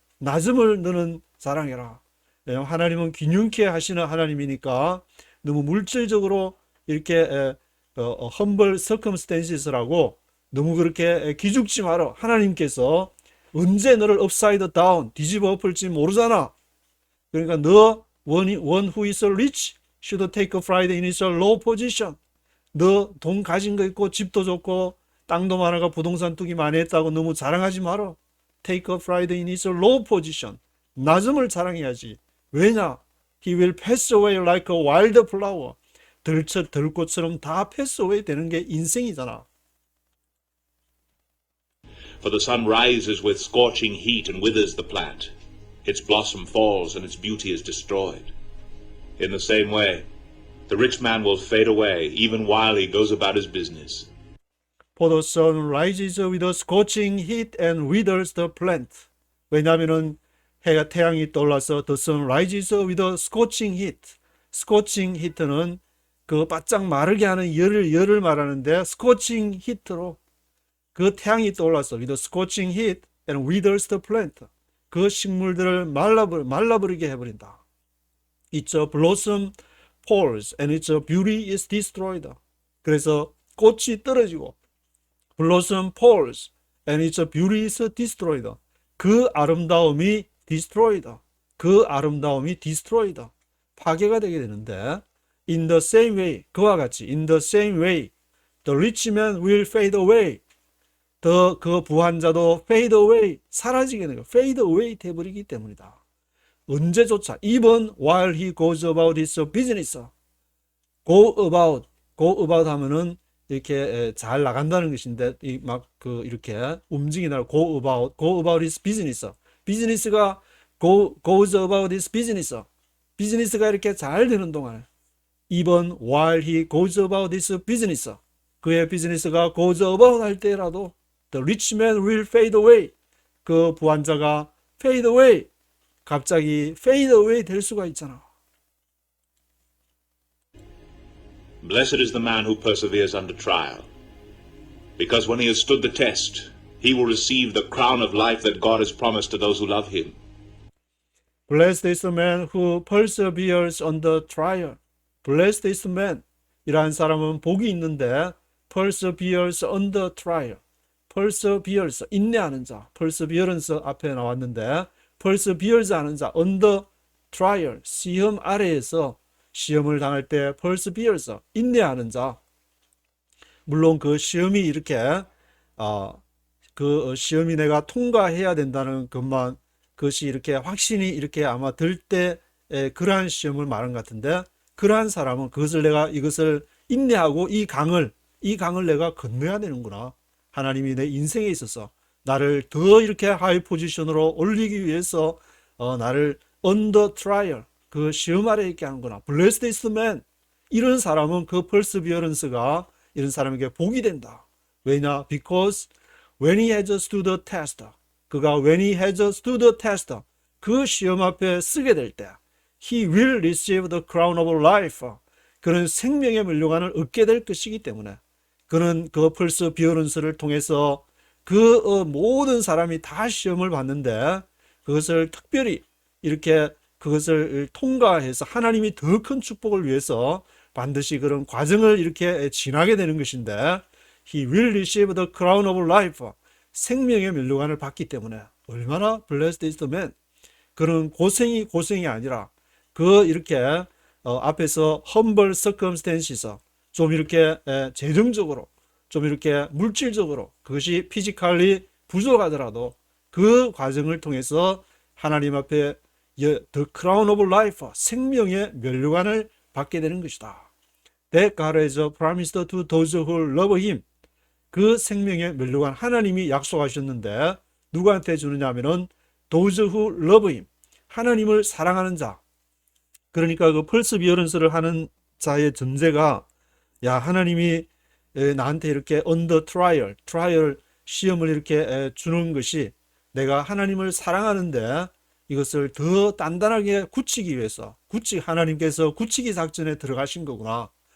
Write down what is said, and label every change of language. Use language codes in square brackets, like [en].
[ko] 낮음을 너는 자랑해라. 왜냐하면 하나님은 균형케 하시는 하나님이니까 너무 물질적으로 이렇게 [en] humble circumstances [ko] 라고 너무 그렇게 기죽지 마라. 하나님께서 언제 너를 [en] upside down, [ko] 뒤집어 엎을지 모르잖아. 그러니까 너 [en] one who is rich should take pride in his low position. [ko] 너 돈 가진 거 있고 집도 좋고 땅도 많아가 부동산 투기 많이 했다고 너무 자랑하지 마라. [en] Take a pride in his low position. [ko] 낮음을 자랑해야지. 왜냐? [en] He will pass away like a wild flower. [ko] 들꽃처럼 다 패스 어웨이 되는 게 인생이잖아. [en] For the sun rises with scorching heat and withers the plant. Its blossom falls and its beauty is destroyed. In the same way, the rich man will fade away even while he goes about his business. For the sun rises with a scorching heat and withers the plant. [ko] 왜냐하면은 태양이 떠올라서 [en] the sun rises with a scorching heat. scorching heat는 [ko] 그 바짝 마르게 하는 열을 말하는데 [en] scorching heat로 [ko] 그 태양이 떠올라서 [en] with a scorching heat and withers the plant. [ko] 그 식물들을 말라버리게 해버린다. [en] Its blossom falls and its beauty is destroyed. [ko] 그래서 꽃이 떨어지고 [en] blossom falls and its beauty is destroyed. [ko] 그 아름다움이 destroyed. 그 아름다움이 destroyed. 파괴가 되게 되는데 [en] in the same way, [ko] 그와 같이 [en] in the same way, the rich man will fade away. [ko] 그 부한자도 fade away, 사라지게 되고 fade away 돼버리기 때문이다. [en] 언제조차 even while he goes about his business. [ko] go about 하면은 이렇게 잘 나간다는 것인데 이렇게 움직이나 [en] go about his business. 비즈니스가 goes about his business. [ko] 비즈니스가 이렇게 잘 되는 동안 [en] even while he goes about his business. [ko] 그의 비즈니스가 [en] goes about 할 때라도 the rich man will fade away. [ko] 그 부한자가 fade away. 갑자기 fade away 될 수가 있잖아. [en] Blessed is the man who perseveres under trial, because when he has stood the test, he will receive the crown of life that God has promised to those who love him. Blessed is the man who perseveres under trial. Blessed is the man. [ko] 이러한 사람은 복이 있는데 [en] perseveres under trial. [ko] perseveres, 인내하는 자. perseverance 앞에 나왔는데 perseveres 하는 자. under trial, 시험 아래에서 시험을 당할 때 perseveres, 인내하는 자. 물론 그 시험이 이렇게 그 시험이 내가 통과해야 된다는 것만 그것이 이렇게 확신이 이렇게 아마 들 때 그러한 시험을 말한 것 같은데 그러한 사람은 이것을 인내하고 이 강을 내가 건너야 되는구나. 하나님이 내 인생에 있어서 나를 더 이렇게 하이 포지션으로 올리기 위해서 나를 under trial, 그 시험 아래에 있게 하는구나. [en] Blessed is the man. [ko] 이런 사람은 그 perseverance가 이런 사람에게 복이 된다. 왜냐? [en] Because when he has stood the test, 그가 when he has stood the test, [ko] 그 시험 앞에 쓰게 될 때 [en] he will receive the crown of life. [ko] 그는 생명의 면류관을 얻게 될 것이기 때문에 그는 그 perseverance를 통해서 그 모든 사람이 다 시험을 봤는데 그것을 특별히 이렇게 그것을 통과해서 하나님이 더 큰 축복을 위해서 반드시 그런 과정을 이렇게 지나게 되는 것인데 [en] he will receive the crown of life. [ko] 생명의 면류관을 받기 때문에 얼마나 [en] blessed is the man. [ko] 그런 고생이 아니라 그 이렇게 앞에서 humble circumstances, 좀 이렇게 재정적으로 좀 이렇게 물질적으로 그것이 피지컬리 부족하더라도 그 과정을 통해서 하나님 앞에 [en] the crown of life, [ko] 생명의 면류관을 받게 되는 것이다. [en] That God has promised to those who love him. [ko] 그 생명의 면류관 하나님이 약속하셨는데 누구한테 주느냐 하면은 [en] those who love him. [ko] 하나님을 사랑하는 자. 그러니까 그 perseverance를 하는 자의 전제가 하나님이 나한테 이렇게 under trial 시험을 이렇게 주는 것이 내가 하나님을 사랑하는데 이것을 더 단단하게 굳히기 위해서 하나님께서 굳히기 작전에 들어가신 거구나.